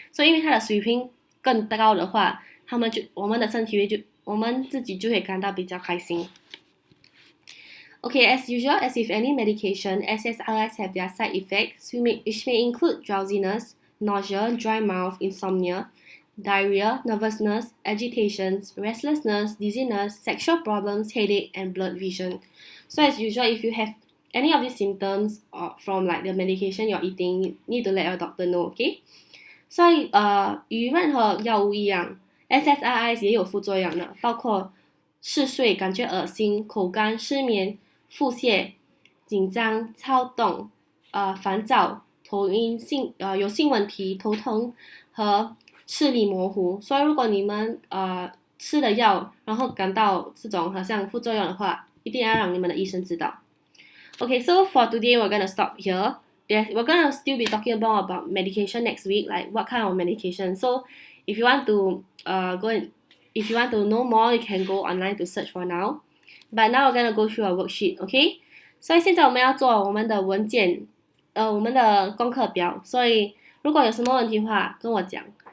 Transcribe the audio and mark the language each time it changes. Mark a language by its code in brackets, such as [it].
[zh] 所以因为它的水平更高的话，我们的身体我们自己就会感到比较开心。 [en] Okay, as usual, as with any medication, SSRIs have their side effects, which may include drowsiness, nausea, dry mouth, insomnia, diarrhea, nervousness, agitation, restlessness, dizziness, sexual problems, headache, and blurred vision. So as usual, if you have any of these symptoms from like the medication you're eating, you need to let your doctor know, okay? [zh] 所以与任何药物一样 ，SSRIs 也有副作用的，包括嗜睡、感觉恶心、口干、失眠、腹泻、紧张、躁动、烦躁、头晕、有性问题、头痛和视力模糊。所以如果你们吃了药，然后感到这种好像副作用的话，一定要让你们的医生知道。 [en] Okay, so for today we're gonna stop here. We're gonna still be talking about medication next week, like what kind of medication. So if you want to if you want to know more, you can go online to search for now. But now we're gonna go through a worksheet, okay? [zh] 所以现在我们要做我们的文件，我们的功课表。所以如果有什么问题的话，跟我讲。